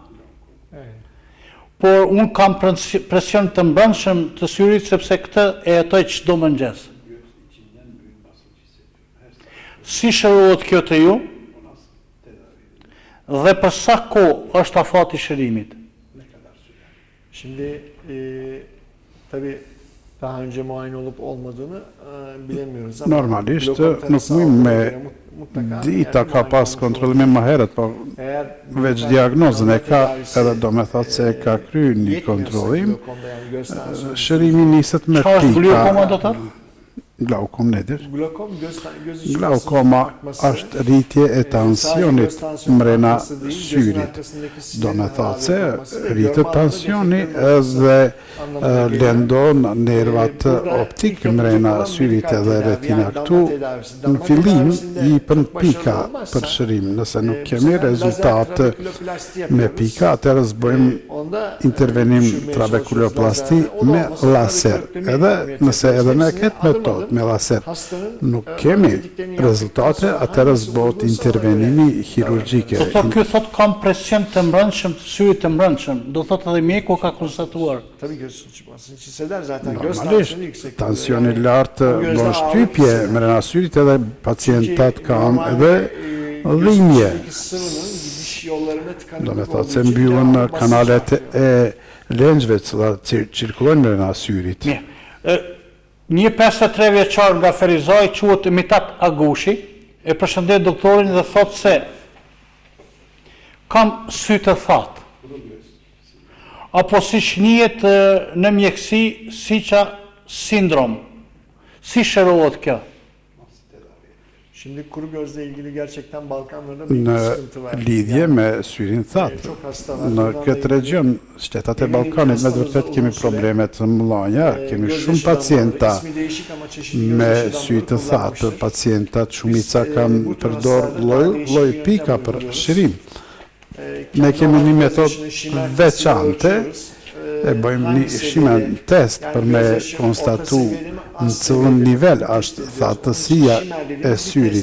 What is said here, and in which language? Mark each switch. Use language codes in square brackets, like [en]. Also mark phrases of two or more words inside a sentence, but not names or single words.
[sq] Por unë kam presion të mbrëmshëm të syrit sepse këtë e jetoj çdo mëngjes. Si shërohet kjo te ju? Dhe për sa kohë është afati I shërimit? [tr] Şimdi tabii daha önce muayene olup olmadığını bilemiyoruz ama [sq] normalisht nuk mujmë me dita ka pas kontrollime më herët, po veç diagnozën e ka edhe do me thotë se e ka kryer një kontrollim. Shërimi niset me Çfarë është pika. glaukoma do të? [tr] Glaukom nedir? göz içi [sq] Glaukoma është rritje e tensionit mrena syrit. Do me thotë se rritet tensioni edhe lëndon nervat optik mrena syrit edhe retina. Këtu në fillim I pën pika për shërim. Nëse nuk kemi rezultat me pika, atëherë bëjmë intervenim trabekuloplasti me laser. Edhe nëse edhe me këtë metodë me laser nuk kemi rezultate, atëherë bëhet intervenimi kirurgjike. Do thotë ky thotë kam presion të mbrëmshëm, të syrit të mbrëmshëm. Do thotë edhe mjeku ka konstatuar. [tr] Tabii göz çıkmasını hisseder zaten. Göz [sq] Normalisht, [tr] tansiyonu yüksek. [sq] tensioni lartë bën shtypje mrena syrit edhe pacientat kanë edhe dhimbje. [tr] Gidiş yollarına tıkanıklık [sq] Do me thotë [tr] olduğu [sq] se [tr] için [sq] mbyllën [tr] yağlanması [sq] kanalet e lengëve që cirkulojnë mrena syrit. Një 53 vjeçar nga Ferizaj quhet Mitat Agushi, e përshëndet doktorin dhe thotë se kam sy të thatë. Apo siç njihet në mjeksi Siça sindrom. Si shërohet kjo? [tr] Şimdi kuru gözle ilgili gerçekten Balkanlarda büyük [sq] Në [tr] bir sıkıntı var. [sq] lidhje me syrin thatë, [tr] Çok hasta var. [sq] në këtë region, shtetat e Ballkanit me vërtet kemi probleme të mëdha, kemi shumë pacienta [tr] İsmi değişik ama çeşitli [sq] me [tr] göz [sq] sy të thatë, [tr] kullanmıştır. [sq] pacientat shumica kanë përdor lloj pika për shërim. Ne kemi një metodë veçante, e bëjmë një shimen test për me konstatu në cëllën nivel është thatësia e syrit.